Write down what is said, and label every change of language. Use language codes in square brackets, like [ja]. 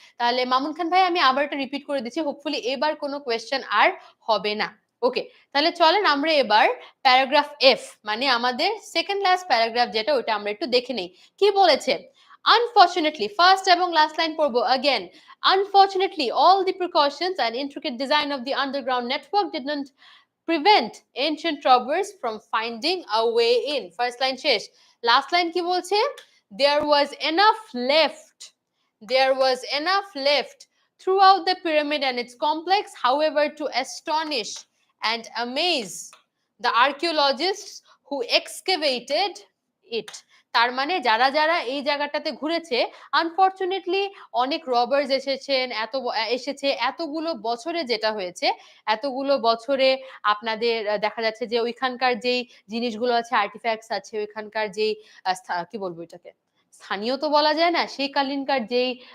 [bn] তাহলে মামুন খান ভাই আমি আবার এটা রিপিট করে দিচ্ছি। হোপফুলি এবার কোন কোয়েশ্চেন আর হবে না। ওকে। তাহলে চলেন আমরা এবার প্যারাগ্রাফ এফ মানে আমাদের সেকেন্ড লাস্ট প্যারাগ্রাফ যেটা ওটা আমরা একটু দেখে নেই। কি বলেছে? Unfortunately, ফার্স্ট এবং লাস্ট লাইন পড়বো again. [en] Unfortunately, all the precautions and intricate design of the underground network did not prevent ancient robbers from finding a way in. First line শেষ. [bn] Last line কি বলছে? [en] There was enough left. There was enough left throughout the pyramid and its complex, however, to astonish and amaze the archaeologists who excavated it. [bn] তার মানে যারা এই জায়গাটাতে ঘুরেছে unfortunately অনেক রবার্স এসেছে এতগুলো বছরে যেটা হয়েছে এতগুলো বছরে আপনাদের দেখা যাচ্ছে যে ওইখানকার যেই জিনিসগুলো আছে আর্টিফ্যাক্টস আছে ওইখানকার যেই কি বলবো এটাকে স্থানীয় তো বলা যায় না সেই কালীনকার যেই